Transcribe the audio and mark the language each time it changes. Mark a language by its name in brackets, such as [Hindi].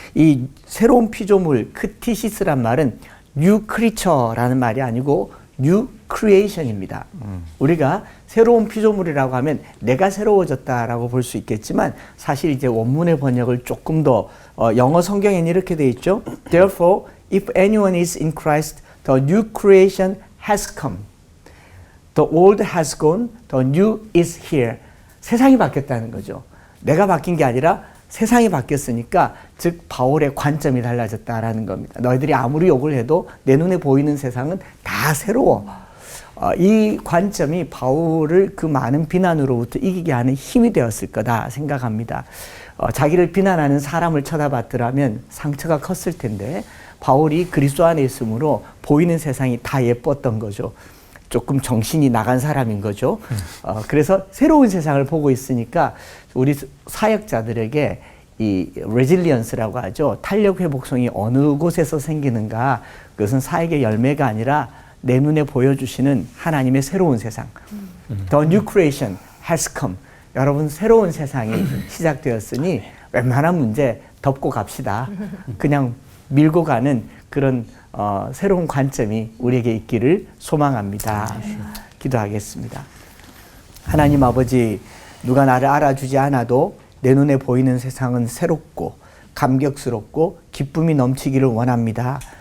[Korean] 이 새로운 피조물 크티시스란 말은 new creature라는 말이 아니고 new creation입니다. 우리가 새로운 피조물이라고 하면 내가 새로워졌다라고 볼 수 있겠지만 사실 이제 원문의 번역을 조금 더 영어 성경에는 이렇게 돼 있죠. [English] Therefore, if anyone is in Christ, the new creation has come. The old has gone, the new is here. [Korean] 세상이 바뀌었다는 거죠. 내가 바뀐 게 아니라 세상이 바뀌었으니까 즉 바울의 관점이 달라졌다라는 겁니다. 너희들이 아무리 욕을 해도 내 눈에 보이는 세상은 다 새로워. 이 관점이 바울을 그 많은 비난으로부터 이기게 하는 힘이 되었을 거다 생각합니다. 자기를 비난하는 사람을 쳐다봤더라면 상처가 컸을 텐데 바울이 그리스도 안에 있으므로 보이는 세상이 다 예뻤던 거죠. 조금 정신이 나간 사람인 거죠. 그래서 새로운 세상을 보고 있으니까 우리 사역자들에게 이 레질리언스라고 하죠. 탄력 회복성이 어느 곳에서 생기는가. 그것은 사역의 열매가 아니라 내 눈에 보여주시는 하나님의 새로운 세상. [English] The new creation has come. [Korean] 여러분 새로운 세상이 시작되었으니 웬만한 문제 덮고 갑시다. 그냥 밀고 가는 그런 새로운 관점이 우리에게 있기를 소망합니다. 기도하겠습니다. 하나님 아버지, 누가 나를 알아주지 않아도 내 눈에 보이는 세상은 새롭고 감격스럽고 기쁨이 넘치기를 원합니다.